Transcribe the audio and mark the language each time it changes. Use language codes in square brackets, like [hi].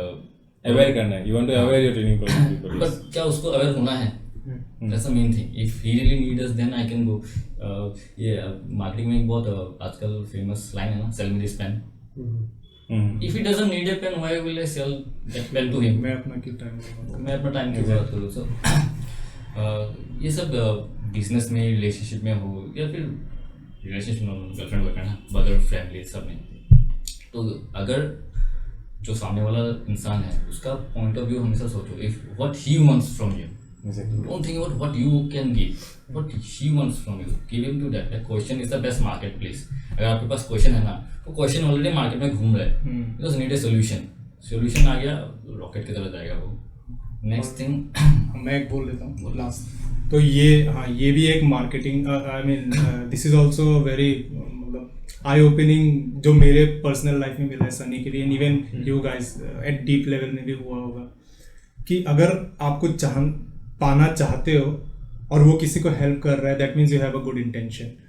[hi] Aware करना है, [en] you want to aware your training programme, [hi] but क्या उसको अवेयर होना है? [en] That's the main thing. If he really needs us, then I can go. [hi] ये marketing में एक बहुत आजकल फेमस लाइन है ना, [en] sell me this pen. If he doesn't need a pen, why will I sell that pen to him? [hi] मैं अपना क्यों टाइम मैं अपना टाइम क्यों बर्बाद करूँ? So ये सब बिजनेस में, रिलेशनशिप में हो या फिर रिलेशनशिप में गर्लफ्रेंड बॉयफ्रेंड, ब्रदर फैमिली सब में, तो अगर जो सामने वाला इंसान है उसका पॉइंट ऑफ व्यू हमेशा सोचो. [en] If what he wants from you, don't think about what you can give, what he wants from you, give him to that. The question is the best marketplace. [hi] अगर आपके पास question है ना, तो question already market में घूम रहा है, [en] just need a solution [hi] आ गया, रॉकेट की तरह जाएगा वो. [en] next thing [hi] मैं एक बोल देता हूँ लास्ट. तो ये भी एक marketing, [en] I mean this is also very [hi] मतलब आई ओपनिंग जो मेरे पर्सनल लाइफ में मिला है सनी के लिए, [en] and even you guys [hi] eight deep level में भी हुआ होगा कि अगर आप कुछ पाना चाहते हो और वो किसी को हेल्प कर रहा है, [en] That means you have a good intention.